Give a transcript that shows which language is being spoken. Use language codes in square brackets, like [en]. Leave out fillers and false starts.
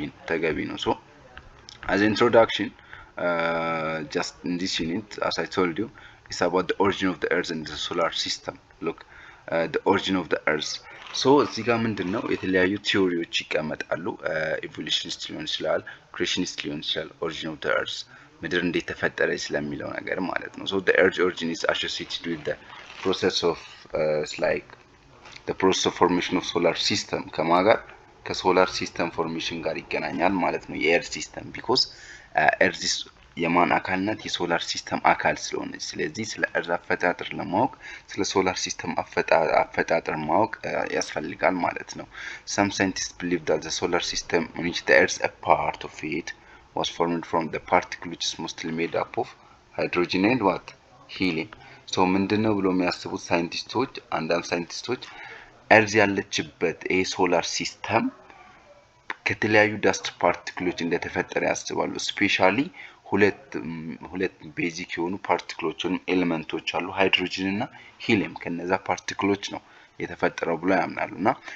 [am] ተገቢ ነው። [en] So as introduction, just in this unit, as I told you, it's about the origin of the earth and the solar system. Look, the origin of the earth. [am] So እዚህ ጋር ምንድነው የተለያዩ ቲዮሪዎች ይቀመጣሉ። ኢቮሉሽኒስት ሊሆን ይችላል፣ ክሬሽኒስት ሊሆን ይችላል። origin of the earth ምድር እንዴት ተፈጠረች ስለሚለው ነገር ማለት ነው። [en] So the earth's origin is associated with the process of like the process of formation of solar system [am] ከማጋር ከሶላር ሲስተም ፎርሜሽን ጋር ይገናኛል ማለት ነው። የኤርዝ ሲስተም ቢኮዝ ኤርዝ የማን አካል ናት? የሶላር ሲስተም አካል ስለሆነች። ስለዚህ ስለ ኤርዝ አፈጣጠር ለማወቅ ስለ ሶላር ሲስተም አፈጣጠር ማወቅ ያስፈልጋል ማለት ነው። [en] some scientists believe that the solar system in which the earth a part of it was formed from the particle which is mostly made up of hydrogen and what helium. [am] so ምንድነው ብሎ የሚያስቡት ሳይንቲስቶች አንዳንድ ሳይንቲስቶች ኤርዝ ያለችበት ይሄ ሶላር ሲስተም ከተለያዩ ዳስት ፓርቲክሎች እንደተፈጠረ ያስባሉ። ስፔሻሊ ሁለት ቤዚክ የሆኑ ፓርቲክሎች ወይም ኤሌመንቶች አሉ፣ ሃይድሮጅን እና ሂሊየም። ከነዛ ፓርቲክሎች ነው የተፈጠረው ብሎ ያምናሉ እና